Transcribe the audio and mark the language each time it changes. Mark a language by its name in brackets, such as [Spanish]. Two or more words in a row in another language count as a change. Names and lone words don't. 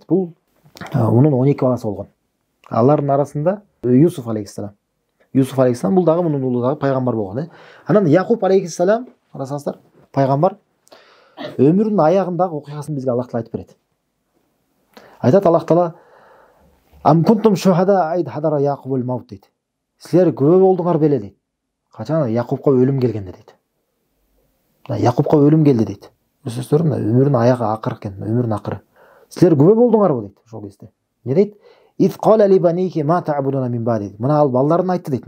[Kyrgyz] Бул мунун 12 баласы болгон. Алардын арасында Юсуф алейхиссалам. Юсуф алейхиссалам бул дагы мунун уулу дагы пайгамбар болгон. Анан Якуб алейхиссалам, карасаңыздар, пайгамбар өмүрүнүн аягындагы окуясын бизге Аллах таала айтып берет. Айтат Аллах таала: [Arabic] "أم كنتم شهداء إذ حضر يعقوب الموت" дейт. [Kyrgyz] Силер күбө болдуңар беле дейт. Качан Якубка өлүм келгенде дейт. Якубка өлүм келди дейт. Көрсөңүздөр, өмүрүнүн аягы акыр экен, өмүрүнүн акыры. Силер күбө болдуңарбы дейт ошол кезде. Не дейт? [Arabic] "إذ قال لبنيه ما تعبدون من بعدي". [Kyrgyz] Мына ал балдарына айтты дейт.